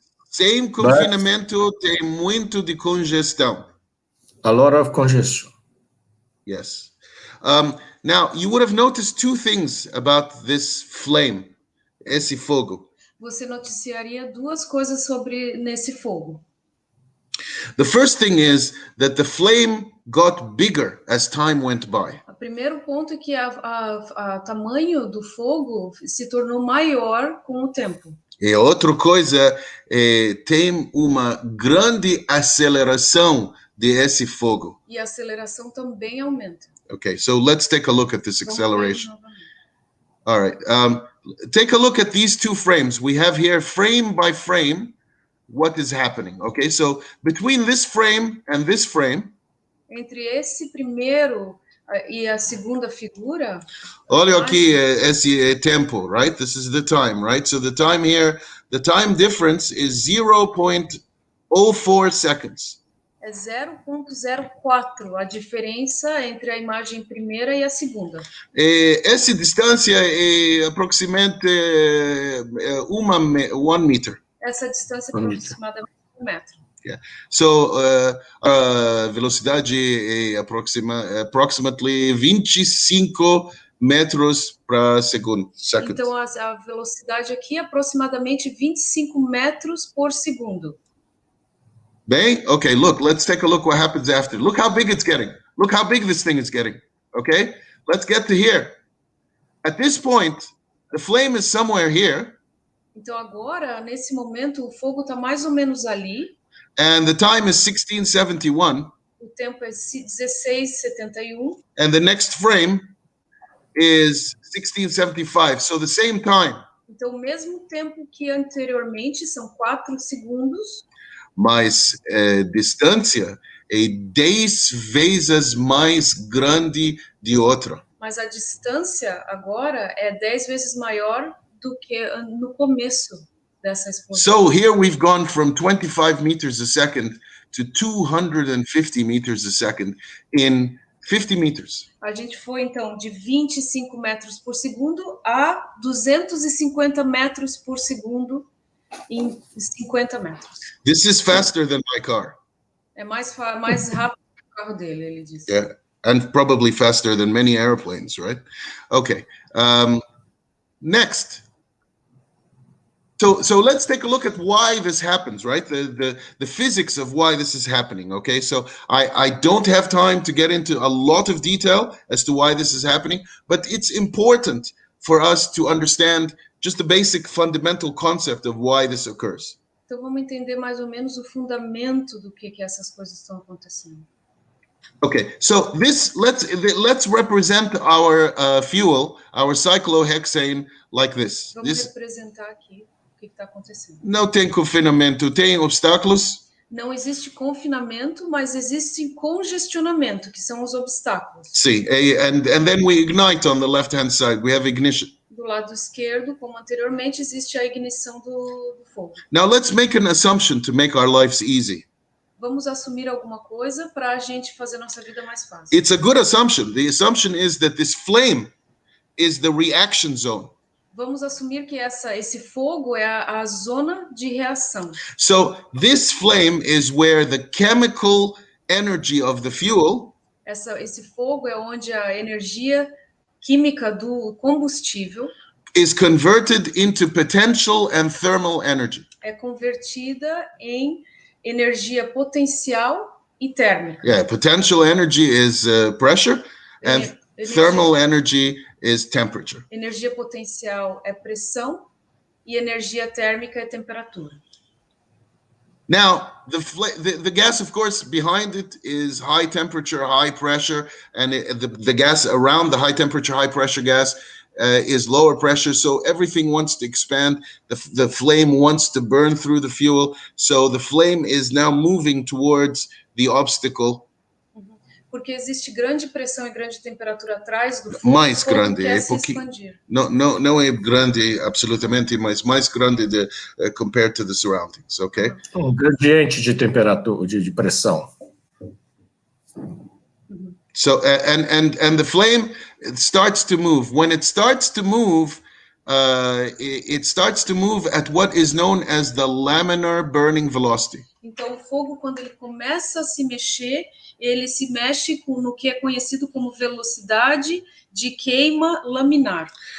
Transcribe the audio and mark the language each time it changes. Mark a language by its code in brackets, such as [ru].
[pt] Sem confinamento, tem muito de congestão. [en] A lot of congestion. Yes. Now, you would have noticed two things about this flame, [pt] esse fogo. Você noticiaria duas coisas sobre nesse fogo. [en] The first thing is that the flame got bigger as time went by. [pt] O primeiro ponto é que o tamanho do fogo se tornou maior com o tempo. E outra coisa, tem uma grande aceleração desse fogo. E a aceleração também aumenta. [en] Okay, so let's take a look at this [pt] Vamos ver [en] acceleration. [pt] novamente. [en] All right, take a look at these two frames. We have here frame by frame what is happening. Okay, so between this frame and this frame, [pt] Entre esse primeiro e a segunda figura, olha aqui esse tempo, [en] right? This is the time, right? So the time here, the time difference is 0.04 seconds. [pt] é 0,04 a diferença entre a imagem primeira e a segunda. Essa distância é aproximadamente 1 meter. Essa distância é aproximadamente 1 metro. [en] Yeah. [pt] So a velocidade é approximately 25 metros para segundo. Então a velocidade aqui é aproximadamente 25 metros por segundo. [en] Bem, okay, look, let's take a look what happens after. Look how big it's getting. Look how big this thing is getting. Okay, let's get to here. At this point, the flame is somewhere here. [pt] Então agora, nesse momento, o fogo está mais ou menos ali. [en] And the time is 1671. [pt] O tempo é 16:71. [en] And the next frame is 1675. So the same time. [pt] Então, o mesmo tempo que anteriormente, são 4 segundos. Mas distância é 10 vezes mais grande de outra. Mas a distância agora é 10 vezes maior do que no começo dessa explosão. [en] So here we've gone from 25 meters a second to 250 meters a second in 50 meters. [pt] A gente foi, então, de 25 metros por segundo a 250 metros por segundo em 50 metros. [en] This is faster than my car. [pt] É mais rápido que o carro dele, ele disse. [en] Yeah, and probably faster than many airplanes, right? Okay. Next. So let's take a look at why this happens, right? The physics of why this is happening, okay? So I don't have time to get into a lot of detail as to why this is happening, but it's important for us to understand just the basic fundamental concept of why this occurs. [pt] Então vamos entender mais ou menos o fundamento do que essas coisas estão acontecendo. [en] Okay, so let's represent our fuel, our cyclohexane, like this. [pt] Vamos representar aqui o que está acontecendo. Não tem confinamento, tem obstáculos? Não existe confinamento, mas existe congestionamento, que são os obstáculos. [en] Sim, and then we ignite on the left-hand side. We have ignition. [pt] Do lado esquerdo, como anteriormente, existe a ignição do fogo. [en] Now let's make an assumption to make our lives easy. [pt] Vamos assumir alguma coisa para a gente fazer nossa vida mais fácil. [en] It's a good assumption. The assumption is that this flame is the reaction zone. [pt] Vamos assumir que esse fogo é a zona de reação. [en] So this flame is where the chemical energy of the fuel [pt] esse fogo é onde a energia química do combustível [en] is converted into potential and thermal energy. [pt] É convertida em energia potencial e térmica. [en] Yeah, potential energy is pressure and thermal energy is temperature. [pt] Energia potencial é pressão e energia térmica é temperatura. [en] Now, the gas, of course, behind it is high temperature, high pressure, and the gas around the high temperature, high pressure gas is lower pressure, so everything wants to expand. The flame wants to burn through the fuel, so the flame is now moving towards the obstacle. [pt] Porque existe grande pressão e grande temperatura atrás do fogo, Mais o fogo grande, quer é se expandir. não é grande absolutamente, mas mais grande [en] compared to the surroundings, okay? [pt] Gradiente de temperatura, de pressão. [en] So and the flame starts to move. When it starts to move, it starts to move at what is known as the laminar burning velocity. [pt] Então o fogo, quando ele começa a se mexer, ele se mexe no que é conhecido como velocidade de queima laminar.